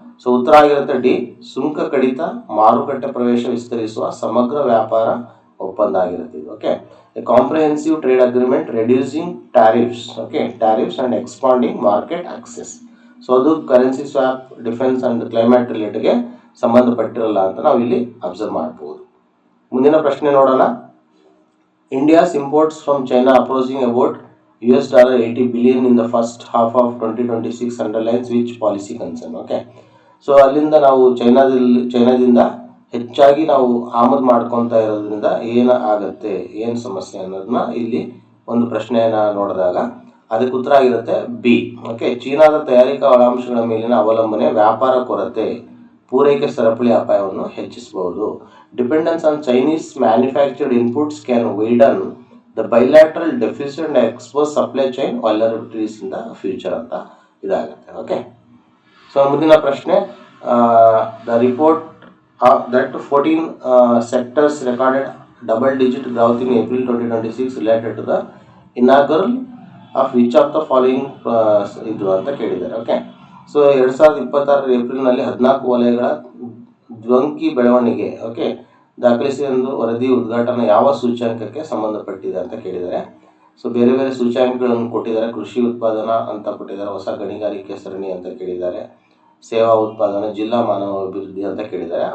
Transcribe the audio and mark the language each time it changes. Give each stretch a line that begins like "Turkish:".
Kannada: So ಉತ್ತರ ಆಗಿರುತ್ತೆ D, ಸುಂಕ ಕಡಿತ, ಮಾರುಕಟ್ಟೆ ಪ್ರವೇಶ ವಿಸ್ತರಿಸುವ ಸಮಗ್ರ ವ್ಯಾಪಾರ ಒಪ್ಪಂದ ಆಗಿರುತ್ತೆ ಇದು.
English: Okay, a comprehensive trade agreement reducing tariffs.
Kannada: Okay,
English: Tariffs and expanding market access.
Kannada: So ಅದು currency swap, defence and climate ರಿಲೇಟ್ಗೆ ಸಂಬಂಧಪಟ್ಟಿರಲ್ಲ ಅಂತ ನಾವು ಇಲ್ಲಿ ಅಬ್ಸರ್ವ್ ಮಾಡ್ಬೋದು. ಮುಂದಿನ ಪ್ರಶ್ನೆ ನೋಡೋಣ.
English: India's imports from China approaching about $80 billion in the first half of 2026 underlines which policy concern.
Kannada: Okay, so ಅಲ್ಲಿಂದ ನಾವು ಚೈನಾದಿಂದ ಹೆಚ್ಚಾಗಿ ನಾವು ಆಮದು ಮಾಡ್ಕೊತಾ ಇರೋದ್ರಿಂದ ಏನು ಆಗುತ್ತೆ, ಏನು ಸಮಸ್ಯೆ ಅನ್ನೋದನ್ನ ಇಲ್ಲಿ ಒಂದು ಪ್ರಶ್ನೆಯನ್ನು ನೋಡಿದಾಗ ಅದಕ್ಕೆ ಉತ್ತರ ಆಗಿರುತ್ತೆ ಬಿ. ಓಕೆ, ಚೀನಾದ ತಯಾರಿಕಾ ಒಳಾಂಶಗಳ ಮೇಲಿನ ಅವಲಂಬನೆ ವ್ಯಾಪಾರ ಕೊರತೆ, ಪೂರೈಕೆ ಸರಪಳಿ ಅಪಾಯವನ್ನು ಹೆಚ್ಚಿಸಬಹುದು.
English: dependence on Chinese manufactured inputs can widen the bilateral deficit and expose supply chain vulnerabilities in the future
Kannada: ಅಂತ ಇದಾಗುತ್ತೆ. ಓಕೆ, ಸೊ ಮುಂದಿನ ಪ್ರಶ್ನೆ.
English: the report that 14 sectors recorded double-digit growth in April 2026 related to the inaugural of which of the following
Kannada: ಇದು ಅಂತ ಕೇಳಿದ್ದಾರೆ. Okay, so 2026 ಏಪ್ರಿಲ್ನಲ್ಲಿ 14 ವಲಯಗಳ ದ್ವಂಕಿ ಬೆಳವಣಿಗೆ ಓಕೆ ದಾಖಲಿಸಿ ಒಂದು ವರದಿ ಉದ್ಘಾಟನೆ ಯಾವ ಸೂಚ್ಯಂಕಕ್ಕೆ ಸಂಬಂಧಪಟ್ಟಿದೆ ಅಂತ ಕೇಳಿದ್ದಾರೆ. ಸೊ ಬೇರೆ ಬೇರೆ ಸೂಚ್ಯಂಕಗಳನ್ನು ಕೊಟ್ಟಿದ್ದಾರೆ. ಕೃಷಿ ಉತ್ಪಾದನಾ ಅಂತ ಕೊಟ್ಟಿದ್ದಾರೆ, ಹೊಸ ಗಣಿಗಾರಿಕೆ ಸರಣಿ ಅಂತ ಕೇಳಿದ್ದಾರೆ, ಸೇವಾ ಉತ್ಪಾದನಾ, ಜಿಲ್ಲಾ ಮಾನವ ಅಭಿವೃದ್ಧಿ ಅಂತ ಕೇಳಿದ್ದಾರೆ.